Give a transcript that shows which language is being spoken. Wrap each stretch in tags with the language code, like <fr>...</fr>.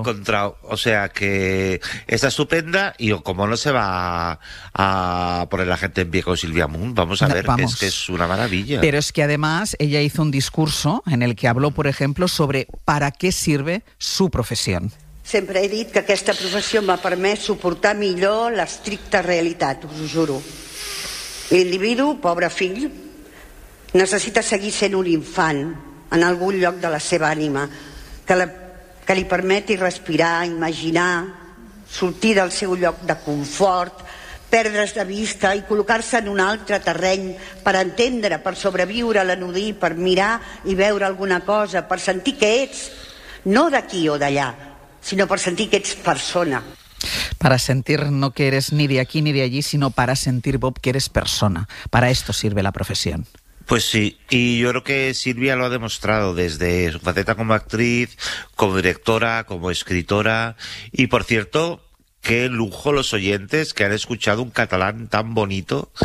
<es>Yo me la he encontrado, o sea que está estupenda, y como no se va a poner la gente en pie con Silvia Muni, vamos a ver, vamos. Es que es una maravilla. Pero es que además ella hizo un discurso en el que habló, por ejemplo, sobre para qué sirve su profesión.</es> <ca>Sempre he dit que aquesta professió m'ha permès suportar millor l'estricta realitat, us ho juro. L'individu, pobre fill, necessita seguir sent un infant en algun lloc de la seva ànima que li permeti respirar, imaginar, sortir del seu lloc de confort, perdre's de vista i col·locar-se en un altre terreny per entendre, per sobreviure a l'anudir, per mirar i veure alguna cosa, per sentir que ets, no d'aquí o d'allà, sinó per sentir que ets persona.</ca> <es>Para sentir no que eres ni de aquí ni de allí, sino para sentir, Bob, que eres persona. Para esto sirve la profesión. Pues sí, y yo creo que Silvia lo ha demostrado desde su faceta como actriz, como directora, como escritora. Y por cierto, qué lujo los oyentes que han escuchado un catalán tan bonito,</es>